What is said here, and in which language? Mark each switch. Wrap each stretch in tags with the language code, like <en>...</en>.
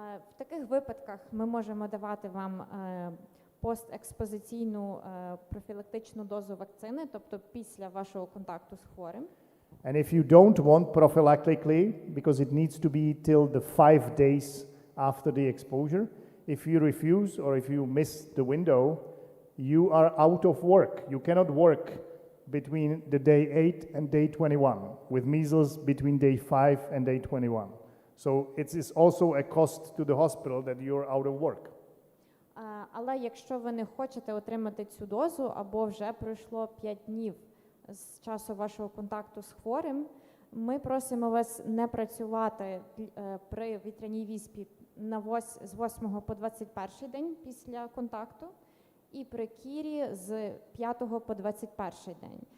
<uk>В таких випадках ми можемо давати вам постекспозиційну профілактичну дозу вакцини, тобто після вашого контакту з хворим.</uk> <en>And if you don't want prophylactically, because it needs to be till the 5 days after the exposure, if you refuse or if you miss the window, you are out of work. You cannot work between the day 8 and day 21, with measles between day 5 and day 21. So it is also a cost to the hospital that you're out of work.</en> <uk>Але якщо ви не хочете отримати цю дозу, або вже пройшло 5 днів з часу вашого контакту з хворим, ми просимо вас не працювати при вітряній віспі з 8 по 21 день після контакту, і при кірі з 5 по 21 день.</uk>